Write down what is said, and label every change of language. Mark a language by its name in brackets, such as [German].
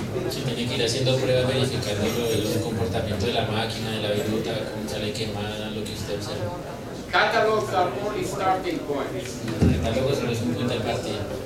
[Spanish] Si tiene que ir haciendo pruebas verificando el comportamiento de la máquina, de la viruta, cómo sale quemada, lo que usted observa. [English] Catalogs are only starting points. [Spanish] El catálogo solo es un punto de partida.